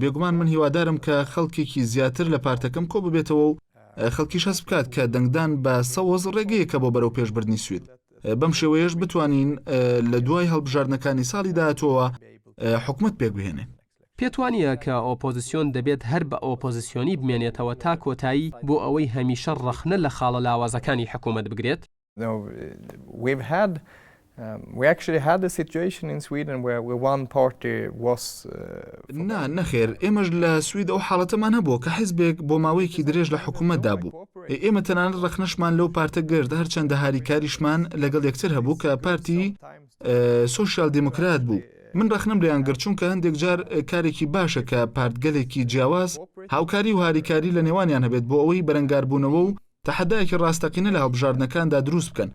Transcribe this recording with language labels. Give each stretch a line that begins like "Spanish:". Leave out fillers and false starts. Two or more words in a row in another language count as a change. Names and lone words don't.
Central Kurdish: بێگومان من هیوادارم کە خەڵکێکی زیاتر لە پارتەکەم کۆ ببێتەوە و خەڵکیش هەست بکات کە دەنگدان بە سەوەز ڕێگەیەکە بۆ بەرەو پێشبردننی سوید. بەم شێوەیەش بتوانین لە دوای هەڵبژاردنەکانی ساڵی داهاتووە حکومت پێگوهێنێ. پێت وانییە کە ئۆپۆزیسیۆن دەبێت هەر بە ئۆپۆزیسیۆنی بمێنێتەوە تا کۆتایی بۆ ئەوەی هەمیشە ڕەخنە لە خاڵە لاوازەکانی حکوومەت بگرێت؟
English: We actually had a situation in Sweden where one party was
Central Kurdish: نەخێر، ئێمەش لە سوید ئەو حاڵەتەمان هەبوو کە حیزبێک بۆ ماوەیەکی درێژ لە حکوومەتدا بوو. ئێمە تەنانەت ڕەخنەشمان لەو پارتە گرت، هەرچەندە هاریکاریشمان لەگەڵ یەکتر هەبوو کە پارتی سۆشیال دیموکرات بوو. من ڕەخنەم لێیان گرت چونکە هەندێک جار کارێکی باشە کە پارتگەلێکی جیاواز هاوکاری و هاریکاری لە نێوانیان هەبێت بۆ ئەوەی بەرەنگاربوونەوە و تەحەدایەکی ڕاستەقینە لە هەڵبژاردنەکاندا دروست بکەن.